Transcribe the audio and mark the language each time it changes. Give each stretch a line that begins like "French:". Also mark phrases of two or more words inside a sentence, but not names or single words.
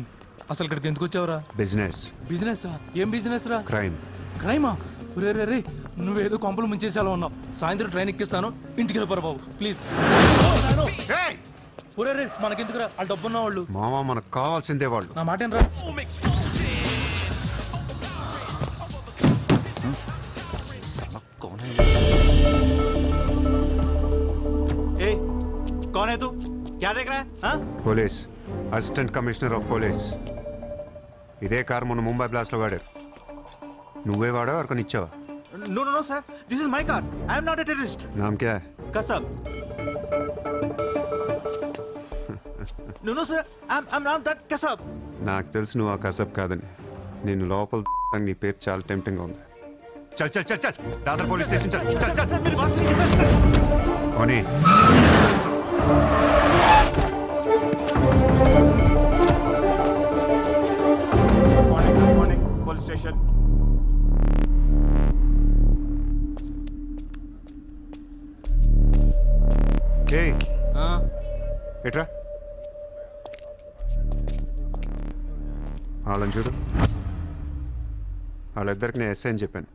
Telugu: అసలు ఇక్కడికి ఎందుకు వచ్చావురా? బిజినెస్. బిజినెస్? ఏం బిజినెస్ రా? క్రైమ్. క్రైమా? రే రే రే, నువ్వేదో కొంపలు ముంచేసేలా ఉన్నావు. సాయంత్రం ట్రైన్ ఎక్కిస్తాను, ఇంటికి వెళ్ళిపోరా బాబు ప్లీజ్. ఒరే రే మనకెందుకురా వాళ్ళు డబ్బున్న వాళ్ళు. మామ మనకు కావాల్సిందే వాళ్ళు. నా మాట రా.
Hindi: कौन है तू? क्या देख रहा है? हाँ?
Telugu: పోలీస్,
English: assistant commissioner of police.
Telugu: ఇదే కార్ మొన్న ముంబై బ్లాస్ట్ లో వాడారు. నువ్వే వాడా ఎవరికొని ఇచ్చావా?
English: No, no, no, sir. This is my car. I am not a terrorist.
Hindi: नाम क्या है?
English: Kasab. No, no, sir. I'm not that Kasab.
Telugu: నాకు తెలుసు నువ్వు ఆ కసబ్ కాదని. నేను లోపల నీ పేరు చాలా టెంప్టింగ్ ఉంది.
Hindi: चल चल चल चल दादर
English: police station
Hindi: चल चल चल. Sir, मेरी बात सुनिए, sir.
Telugu: ఓనీ
English: Good morning, police station.
Telugu: ఏయ్ ఎట్రా వాళ్ళని చూడు. వాళ్ళిద్దరికి నేను ఎస్ఐ అని చెప్పాను.